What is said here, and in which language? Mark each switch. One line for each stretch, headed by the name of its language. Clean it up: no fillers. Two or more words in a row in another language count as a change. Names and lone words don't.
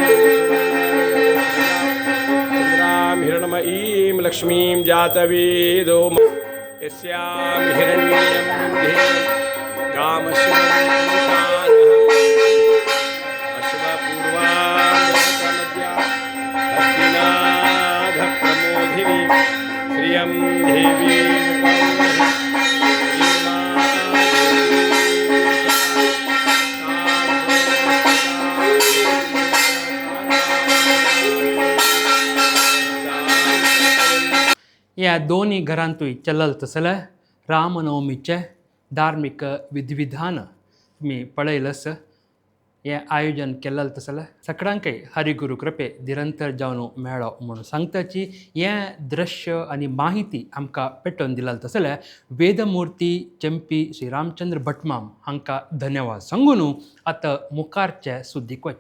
Sanskrit: हिरण्मयीं लक्ष्मीं जातवेदो यस्यां हिरण्यं विद्धे कामशिवं अश्वपूर्वामद्या हस्तिनाथ प्रमोदिनी श्रियं देवी
Konkani: या दोन्ही घरांतूय चलल तसले रामनवमीचे धार्मिक विधिविधान तुम्ही पळयलस हें आयोजन केल्लें तसलें सगळ्यांकय हरिगुरू कृपे निरंतर जावन मेळ्ळो म्हणून सांगताची हें दृश्य आनी माहिती आमकां पेटोवन दिलें तसलें वेदमुर्ती चंपी श्री रामचंद्र भटमाम हांकां धन्यवाद सांगून आतां मुखारचे सुद्दीक वचा.